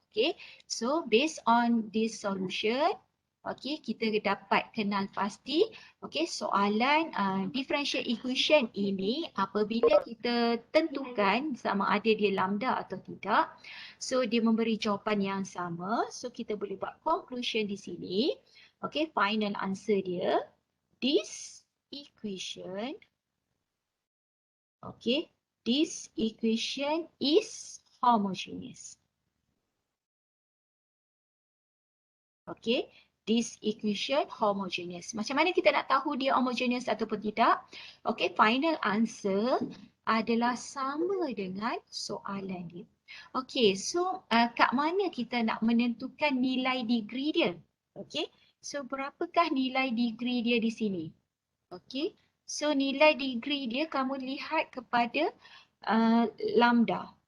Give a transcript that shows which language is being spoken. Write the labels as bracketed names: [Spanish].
[Malay] Okay, so based on this solution, okay, kita dapat kenal pasti, okay, soalan differential equation ini apabila kita tentukan sama ada dia lambda atau tidak. So dia memberi jawapan yang sama. So kita boleh buat conclusion di sini. Okay, [English] final answer [Malay] dia. [English] This equation, okay, this equation is homogeneous. Okay, this equation homogeneous. [Malay] Macam mana kita nak tahu dia homogeneous ataupun tidak? Okay, final answer adalah sama dengan soalan dia. Okay, so kat mana kita nak menentukan nilai degree dia? Okay, so berapakah nilai degree dia di sini? Okay, so nilai degree dia kamu lihat kepada lambda.